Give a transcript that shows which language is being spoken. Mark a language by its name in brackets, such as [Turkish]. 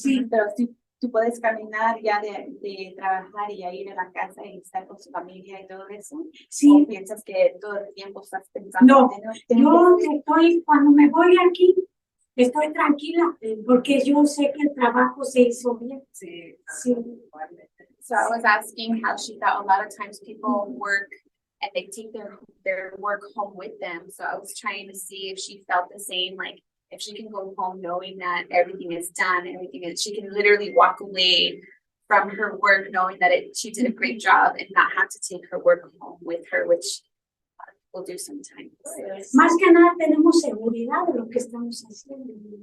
[Spanish] Pero si tú puedes caminar ya de trabajar y ya ir a la casa y estar con su familia y todo eso. Sí. ¿O piensas que todo el tiempo estás pensando? No, yo cuando me voy aquí, estoy tranquila porque yo sé que el trabajo se hizo bien. Sí. Sí. [English] So I was asking how she thought a lot of times people work and they take their work home with them. So I was trying to see if she felt the same, like if she can go home knowing that everything is done, she can literally walk away from her work knowing that she did a great job and not have to take her work home with her, which we'll do sometimes. [Spanish] Más que nada tenemos seguridad de lo que estamos haciendo.